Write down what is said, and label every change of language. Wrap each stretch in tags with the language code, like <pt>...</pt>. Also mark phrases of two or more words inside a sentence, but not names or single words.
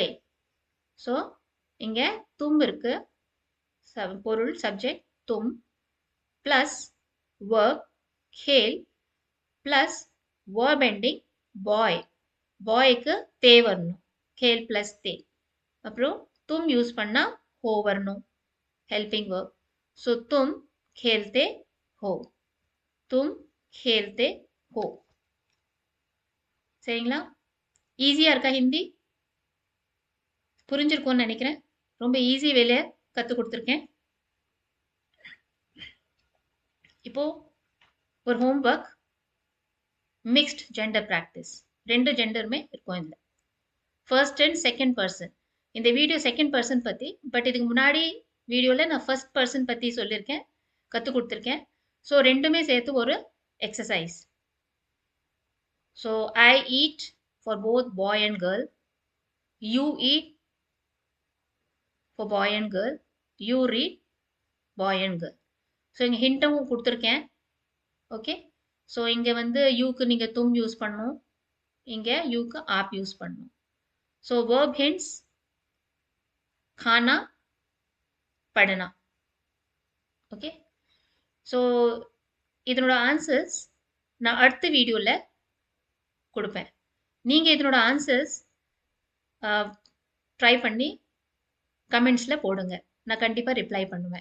<ta>ஸோ இங்க தும் இருக்கு, பொருள் சப்ஜெக்ட் தும்</ta> <en>plus verb</en> <ta>खेल</ta> <en>plus verb ending</en> <ta>பாய். பாய்க்கு தே வரணும், खेल பிளஸ் தே. அப்புறம் तुम யூஸ் பண்ணா हो வரணும்,</ta> <en>helping verb.</en> <hi>ஸோ तुम खेलते हो, तुम खेलते हो.</hi> <ta>சரிங்களா? ஈஸியா இருக்கா ஹிந்தி? புரிஞ்சிருக்கும்னு நினைக்கிறேன். ரொம்ப ஈஸி வேலையை கற்றுக் கொடுத்துருக்கேன். இப்போ ஒரு</ta> <en>home work, mixed gender practice.</en> <ta>ரெண்டு ஜெண்டருமே இருக்கும் இதில்,</ta> <en>first and second person.</en> <ta>இந்த வீடியோ</ta> <en>second person</en> <ta>பற்றி, பட் இதுக்கு முன்னாடி வீடியோவில் நான்</ta> <en>first person</en> <ta>பற்றி சொல்லியிருக்கேன், கற்றுக் கொடுத்துருக்கேன். ஸோ ரெண்டுமே சேர்த்து ஒரு எக்ஸசைஸ்.</ta> <en>So I eat for both boy and girl, you eat for boy and girl, you read boy and girl.</en> <ta>ஸோ இங்கே ஹிண்ட்டும் கொடுத்துருக்கேன். ஓகே, ஸோ இங்கே வந்து யூக்கு நீங்கள் தும் யூஸ் பண்ணணும், இங்கே யூக்கு ஆப் யூஸ் பண்ணணும்.</ta> <en>So verb hints</en> <hi>खाना पढ़ना.</hi> <ta>ஓகே, ஸோ இதனோட ஆன்சர்ஸ் நான் அடுத்த வீடியோவில் கொடுப்பேன். நீங்கள் இதனோட ஆன்சர்ஸ் ட்ரை பண்ணி கமெண்ட்ஸில் போடுங்க, நான் கண்டிப்பாக ரிப்ளை பண்ணுவேன்.</ta>